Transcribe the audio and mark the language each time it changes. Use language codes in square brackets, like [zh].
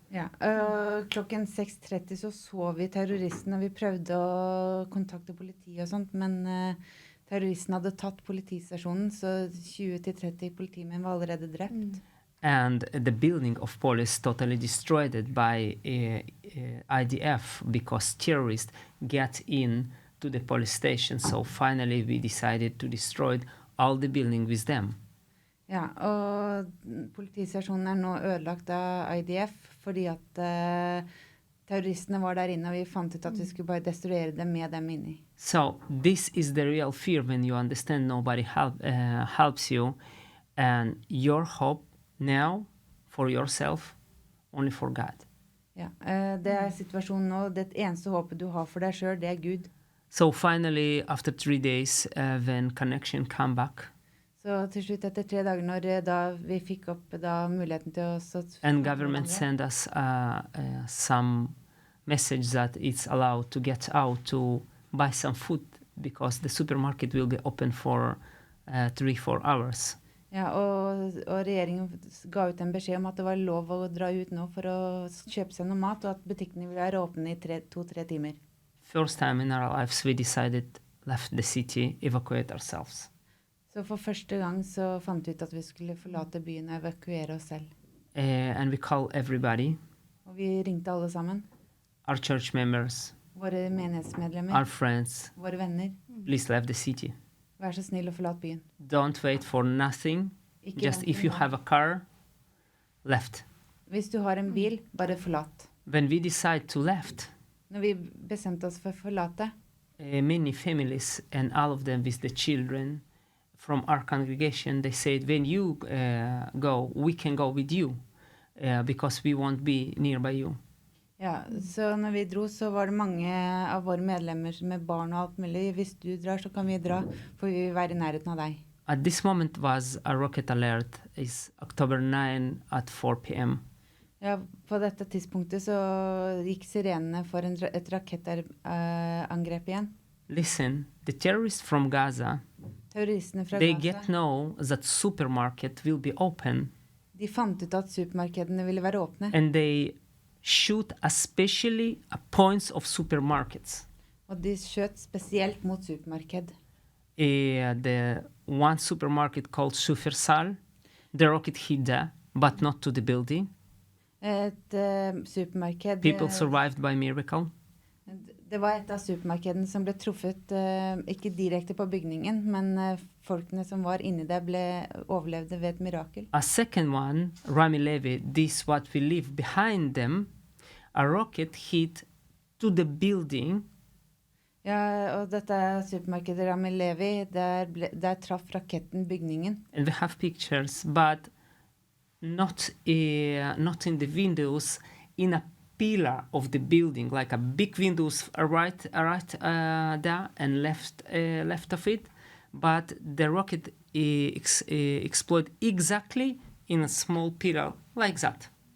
[no] Ja, klokken 6:30 så vi terroristen, og vi prøvde å kontakte politiet og sånt, men terroristen hadde tatt politistasjonen, så 20-30 politimenn var allerede drept. [en] And the building of police totally destroyed by IDF because terrorists get in to the police station. So finally we decided to destroy all the building with them. [no] Ja, og politistasjonen nå ødelagt av IDF fordi at terroristene var der inne, og vi fant ut at vi skulle bare destruere dem med dem inni. [en] So this is the real fear when you understand nobody helps you, and your hope now for yourself, only for God. [no] Ja, det situasjonen nå. Det eneste håpet du har for deg selv, det Gud. [en] So finally, after 3 days, when connection came back, [no] Så til slutt etter 3 dager, når da vi fikk opp da muligheten til å [en] and government sent us some message that it's allowed to get out to buy some food because the supermarket will be open for 3-4 hours. [no] Ja, og regjeringen ga ut en beskjed om at det var lov å dra ut nå for å kjøpe seg noe mat, og at butikkene ville være åpne i 2-3 timer. [en] First time in our lives we decided left the city, evacuate ourselves. [no] Så for første gang så fant vi ut at vi skulle forlate byen og evakuere oss selv. [en] And we call everybody, [no] Og vi ringte alle sammen. [en] our church members, [no] Våre menighetsmedlemmer, [en] our friends, [no] våre venner. [en] please leave the city. [no] Vær så snill å forlate byen. [en] Don't wait for nothing. [no] Ikke [en] Just [no] vent [en] if you [no] noe. [en] have a car, left. [no] Hvis du har en bil, bare forlat. [en] When we decide to left, [no] Når vi bestemte oss for å forlate, [en] many families and all of them with the children from our congregation, they said, when you go, we can go with you because we won't be nearby you. [no] ja, så når vi dro, så var det mange av våre medlemmer med barn og alt mulig. Hvis du drar, så kan vi dra, for vi vil være i nærheten av deg. [en] At this moment was a rocket alert. It's October 9 at 4 p.m. [no] Ja, på dette tidspunktet så gikk sirenene for et rakettangrep igjen. [en] Listen, the terrorists from Gaza, [no] Terroristene fra [en] they [no] Gaza, [en] get know that supermarket will be open [no] de fant ut at supermarkedene ville være åpne, [en] and they shoot especially at points of supermarkets. [no] og de skjøt spesielt mot supermarked. [en] The one supermarket called Sufersal, the rocket hit there, but not to the building. [no] Et supermarked, [en] People survived by miracle. [no] det var et av supermarkedene som ble truffet, ikke direkte på bygningen, men folkene som var inni der overlevde ved et mirakel. [en] A second one, Rami Levi, this what we leave behind them, a rocket hit to the building. [no] Ja, og dette supermarkedet Rami Levi, der traff raketten bygningen. [en] And we have pictures, but not in the windows, in a pillar of the building, like a big windows right there and left of it, but the rocket exploded exactly in a small pillar like that.